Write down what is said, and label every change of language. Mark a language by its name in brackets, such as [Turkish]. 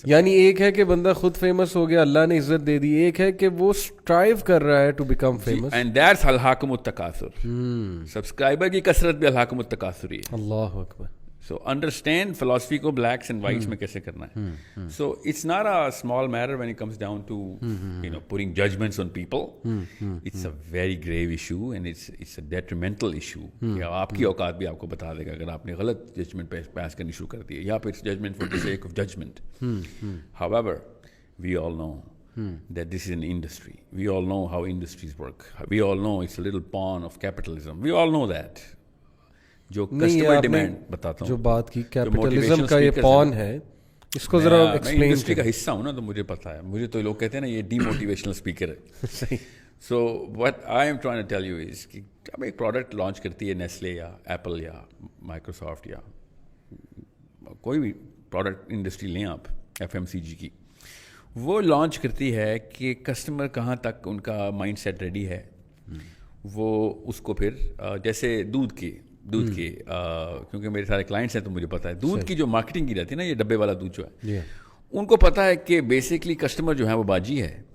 [Urdu] یعنی ایک ہے کہ بندہ خود فیمس ہو گیا, اللہ نے عزت دے دی, ایک ہے کہ وہ اسٹرائیو کر رہا ہے [English] to become famous, and that's [Urdu] al-Hakim التکاثر. Subscriber کی کثرت بھی الحاکم التکاثر ہی ہے. اللہ اکبر. [English] so understand philosophy کو blacks and whites میں [Urdu] کیسے کرنا ہے. [English] So it's not a small matter when it comes down to putting judgements on people. It's a very grave issue and it's a detrimental issue. [Urdu] آپ کی اوقات بھی آپ کو بتا دے گا اگر آپ نے غلط ججمنٹ پاس کرنی شروع کر دی ہے, یا پھر [English] Judgement for the sake of judgement. However, we all know that this is an industry. We all know how industries work. We all know it's a little pawn of capitalism. We all know that. [Urdu] جو customer demand بتاتا ہوں, جو بات کی capitalism کا یہ پون ہے, اس کو ذرا ایکسپلین. انڈسٹری کا حصہ ہوں نا, تو مجھے پتا ہے. مجھے تو لوگ کہتے ہیں نا یہ ڈی موٹیویشنل اسپیکر ہے. صحیح. [English] so what I am trying to tell you is [Urdu] کہ اب ایک پروڈکٹ لانچ کرتی ہے نیسلے یا ایپل یا مائکروسافٹ یا کوئی بھی پروڈکٹ انڈسٹری لیں آپ, FMCG کی, وہ لانچ کرتی ہے کہ کسٹمر کہاں تک ان کا مائنڈ سیٹ ریڈی ہے, وہ اس کو پھر جیسے دودھ کی کیونکہ میرے سارے کلائنٹس ہیں تو مجھے پتا ہے دودھ کی جو مارکیٹنگ کی رہتی ہے نا, یہ ڈبے والا دودھ جو ہے, ان کو پتا ہے کہ بیسکلی کسٹمر جو ہے وہ باجی ہے.